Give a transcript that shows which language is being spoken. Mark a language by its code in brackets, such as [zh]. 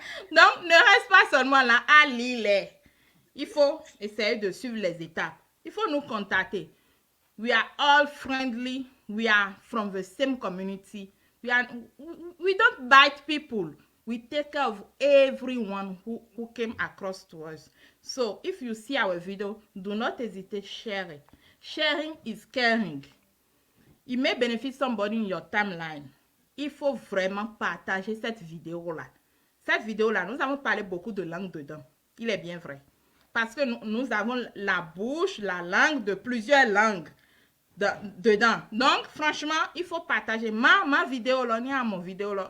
[fr] Donc, ne reste pas seulement là à lire. Il faut essayer de suivre les étapes. Il faut nous contacter. [en] We are all friendly. We are from the same community. We don't bite people. We take care of everyone who came across to us. So, if you see our video, do not hesitate to share it. Sharing is caring. It may benefit somebody in your timeline. [fr] Il faut vraiment partager cette vidéo-là. Cette vidéo-là, nous avons parlé beaucoup de langues dedans. Il est bien vrai. Parce que nous avons la bouche, la langue de plusieurs langues dedans. Donc, franchement, il faut partager. Ma vidéo là, ni à mon vidéo là.